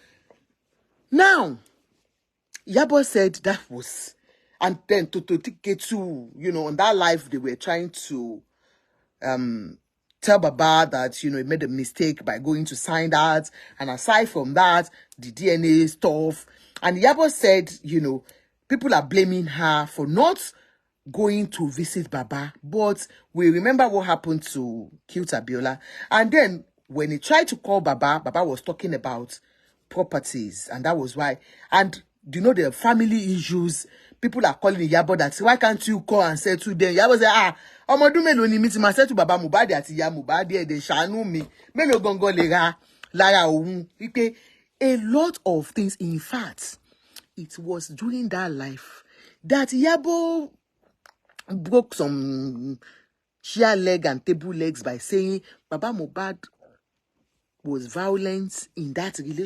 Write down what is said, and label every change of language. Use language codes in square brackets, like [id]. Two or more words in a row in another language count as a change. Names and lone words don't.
[en] Now, Yabo said that was, and then to get to, on that live, they were trying to tell Baba that, he made a mistake by going to sign that, and aside from that, the DNA stuff, and Yabo said, people are blaming her for not going to visit Baba, but we remember what happened to Cute Abiola. And then when he tried to call Baba, Baba was talking about properties, and that was why. And the family issues, people are calling Yabo that, why can't you call and say to them? Yabo say, [yo] ọmọdún mélòó ni mi ti máa [en] say to [yo] Baba Mohbad àti ìyá Mohbad they ṣàánú mi. Mélòó gangan lè ra lára òun. [en] A lot of things. In fact, it was during that life that Yabo broke some chair leg and table legs by saying Baba Mohbad was violent in that relationship.